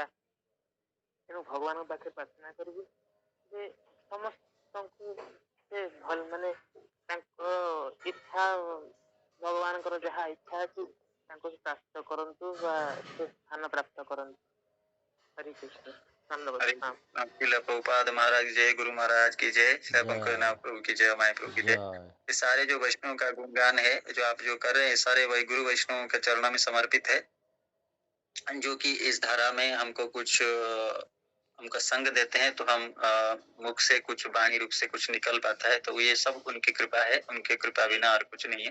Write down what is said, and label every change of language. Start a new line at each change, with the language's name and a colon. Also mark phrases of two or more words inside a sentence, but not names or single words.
Odia: ତେଣୁ ଭଗବାନଙ୍କ ପାଖରେ ପ୍ରାର୍ଥନା କରିବି ଯେ ସମସ୍ତଙ୍କୁ ସେ ଭଲ, ମାନେ ତାଙ୍କ ଇଚ୍ଛା, ଭଗବାନଙ୍କର ଯାହା ଇଚ୍ଛା ଅଛି ତାଙ୍କୁ ପ୍ରାପ୍ତ କରନ୍ତୁ ବା ସେ ସ୍ଥାନ ପ୍ରାପ୍ତ କରନ୍ତୁ। ହରେ କୃଷ୍ଣ।
Hindi: हरे श्रील प्रभुपाद महाराज की जय, गुरु महाराज की जय, पंकजनाथ प्रभु की जय, माई प्रभु की जय। ये सारे जो वैष्णव का गुणगान है जो आप जो कर रहे हैं, सारे वही गुरु वैष्णव के चरणों में समर्पित है, जो कि इस धारा में हमको कुछ हमको संग देते हैं, तो हम मुख से कुछ वाणी रूप से कुछ निकल पाता है, तो ये सब उनकी कृपा है, उनके कृपा बिना और कुछ नहीं है।